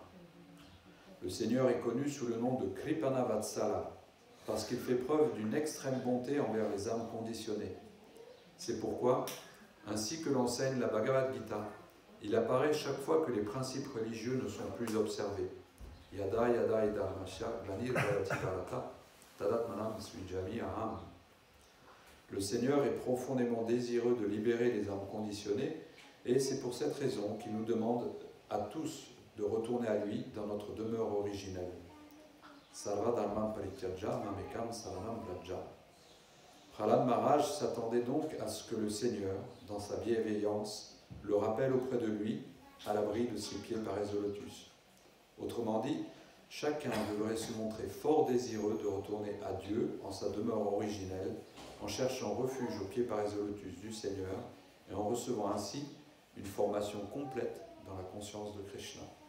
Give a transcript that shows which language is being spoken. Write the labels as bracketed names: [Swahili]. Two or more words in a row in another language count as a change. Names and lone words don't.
[French] Le Seigneur est connu sous le nom de Kripana Vatsala, parce qu'il fait preuve d'une extrême bonté envers les âmes conditionnées. C'est pourquoi, ainsi que l'enseigne la Bhagavad Gita, il apparaît chaque fois que les principes religieux ne sont plus observés. [Sanskrit] Yada yada idharmasya glanir bhavati bharata tadatmanam swijami aham. [French] Le Seigneur est profondément désireux de libérer les âmes conditionnées et c'est pour cette raison qu'il nous demande à tous de retourner à lui dans notre demeure originelle. [Sanskrit] Sarva dharmam parityaja mamekam saranam vraja. [French] Prahlad Maharaj s'attendait donc à ce que le Seigneur, dans sa bienveillance, le rappelle auprès de lui, à l'abri de ses pieds Parézolotus. Autrement dit, chacun devrait se montrer fort désireux de retourner à Dieu en sa demeure originelle, en cherchant refuge aux pieds Parézolotus du Seigneur et en recevant ainsi une formation complète dans la conscience de Krishna.